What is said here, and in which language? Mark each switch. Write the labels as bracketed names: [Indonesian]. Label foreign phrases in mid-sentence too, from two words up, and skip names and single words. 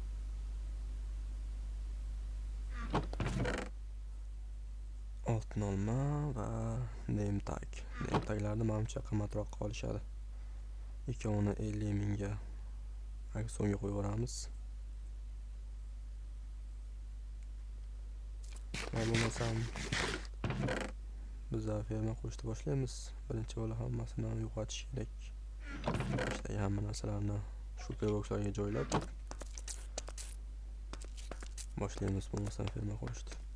[Uzbek] Oltin olma va [English] name tag. Name taglarni [Uzbek] menimcha qimmatroq qolishadi. Ikkovini 50 mingga auksionga qo'yib yuboramiz. Bo'lmasam biz ferma qurishni boshlaymiz. Birinchi bo'lib hammasini yo'qotish kerak. İşte hamma narsalarni shu boxlarga joylab boshlaymiz bo'lmasam ferma qurishni.